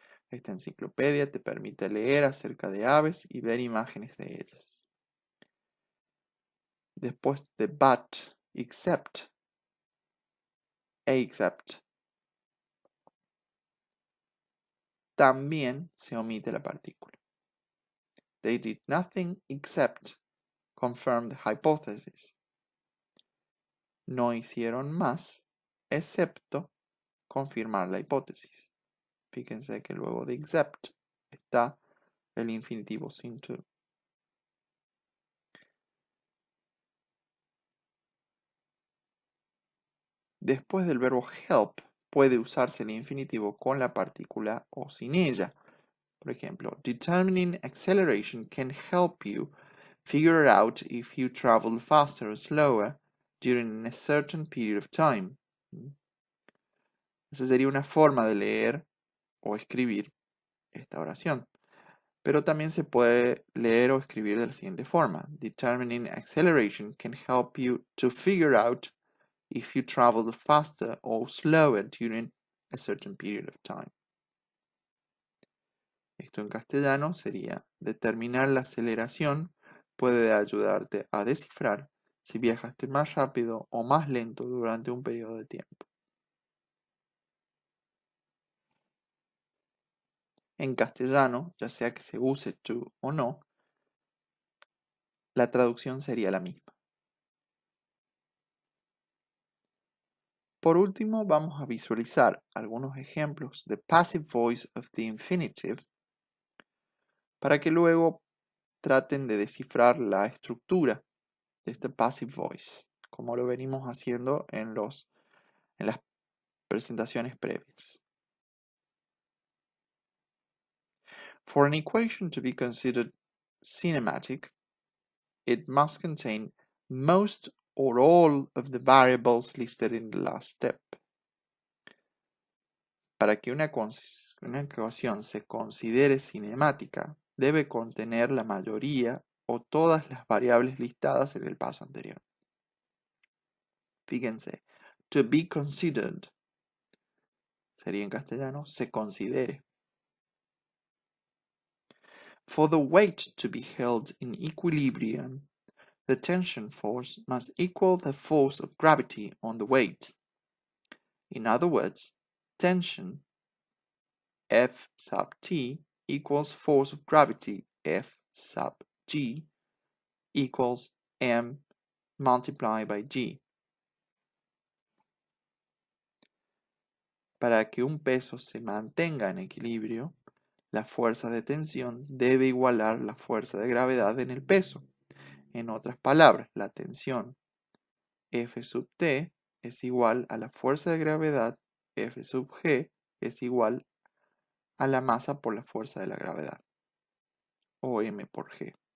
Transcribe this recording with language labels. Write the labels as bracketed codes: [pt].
[es] Esta enciclopedia te permite leer acerca de aves y ver imágenes de ellas. Después de but, except, except, también se omite la partícula. [en] They did nothing except confirm the hypothesis. [es] No hicieron más excepto confirmar la hipótesis. Fíjense que luego de except está el infinitivo sin to. Después del verbo help puede usarse el infinitivo con la partícula o sin ella. Por ejemplo, [en] determining acceleration can help you figure out if you travel faster or slower during a certain period of time. [es] Esa sería una forma de leer o escribir esta oración. Pero también se puede leer o escribir de la siguiente forma. [en] Determining acceleration can help you to figure out if you travel faster or slower during a certain period of time. [es] Esto en castellano sería: determinar la aceleración puede ayudarte a descifrar si viajaste más rápido o más lento durante un periodo de tiempo. En castellano, ya sea que se use to o no, la traducción sería la misma. Por último, vamos a visualizar algunos ejemplos de passive voice of the infinitive para que luego traten de descifrar la estructura de este passive voice, como lo venimos haciendo en las presentaciones previas. [en] For an equation to be considered cinematic, it must contain most or all of the variables listed in the last step. [es] Para que una ecuación se considere cinemática, debe contener la mayoría o todas las variables listadas en el paso anterior. Fíjense, to be considered sería en castellano se considere. [en] For the weight to be held in equilibrium, the tension force must equal the force of gravity on the weight. In other words, tension F sub T equals force of gravity F sub G equals M multiplied by G. [es] Para que un peso se mantenga en equilibrio, la fuerza de tensión debe igualar la fuerza de gravedad en el peso. En otras palabras, la tensión F sub T es igual a la fuerza de gravedad F sub G es igual a la masa por la fuerza de la gravedad, o M por G.